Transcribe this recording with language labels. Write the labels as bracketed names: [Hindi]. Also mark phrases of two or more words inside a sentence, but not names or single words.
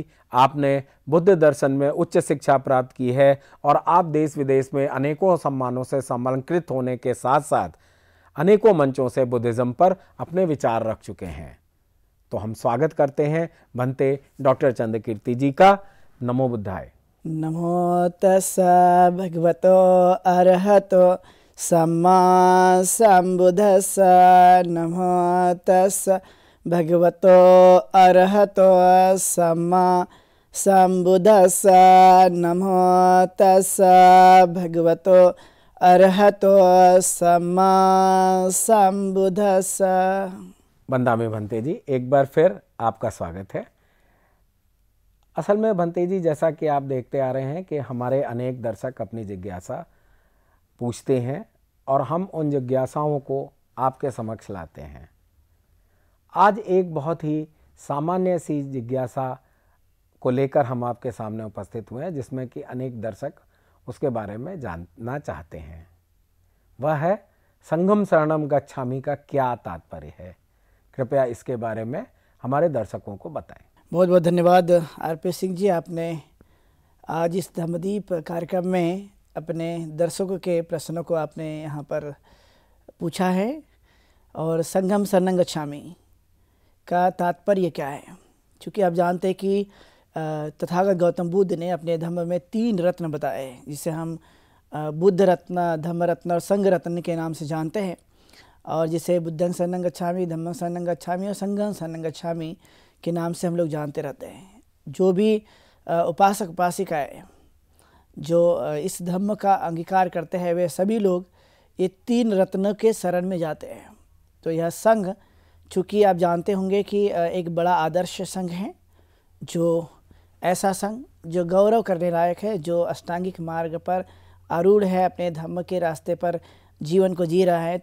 [Hindi] आपने बुद्ध दर्शन में उच्च शिक्षा प्राप्त की है और आप देश विदेश में अनेकों सम्मानों से सम्मानित होने के साथ साथ अनेकों मंचों से बुद्धिज्म पर अपने विचार रख चुके हैं। तो हम स्वागत करते हैं भंते डॉक्टर चंद्रकीर्ति जी का। [Pali] नमो बुद्धाय। नमो तस्सा भगवतो अरहतो सम्मा संबुद्धस्सा। नमो तस्सा भगवतो अरहतो सम्मा संबुद्धस्सा। नमो तस्सा भगवतो अरहतो सम्मा संबुद्धस्सा। [Hindi] वंदामी भंते जी, एक बार फिर आपका स्वागत है। असल में भंते जी, जैसा कि आप देखते आ रहे हैं कि हमारे अनेक दर्शक अपनी जिज्ञासा पूछते हैं और हम उन जिज्ञासाओं को आपके समक्ष लाते हैं। आज एक बहुत ही सामान्य सी जिज्ञासा को लेकर हम आपके सामने उपस्थित हुए हैं, जिसमें कि अनेक दर्शक उसके बारे में जानना चाहते हैं। वह है [Pali] संघम शरणम गच्छामि [Hindi] का क्या तात्पर्य है। कृपया इसके बारे में हमारे दर्शकों को बताएं। बहुत बहुत धन्यवाद आरपी सिंह जी। आपने आज इस धम्मदीप कार्यक्रम में अपने दर्शकों के प्रश्नों को आपने यहाँ पर पूछा है। और [Pali] संघम शरणं गच्छामि [Hindi] का तात्पर्य क्या है? क्योंकि आप जानते हैं कि तथागत गौतम बुद्ध ने अपने धम्म में 3 रत्न बताए, जिसे हम बुद्ध रत्न, धम्म रत्न और संघ रत्न के नाम से जानते हैं। और जिसे [Pali] बुद्धं शरणं गच्छामि, धम्मं शरणं गच्छामि [Hindi] और [Pali] संघं शरणं गच्छामि [Hindi] के नाम से हम लोग जानते रहते हैं। जो भी उपासक उपासिकाएँ जो इस धम्म का अंगीकार करते हैं, वे सभी लोग ये 3 रत्नों के शरण में जाते हैं। तो यह संघ, चूँकि आप जानते होंगे कि एक बड़ा आदर्श संघ है, जो ऐसा संघ जो गौरव करने लायक है, जो अष्टांगिक मार्ग पर आरूढ़ है, अपने धम्म के रास्ते पर जीवन को जी रहा है।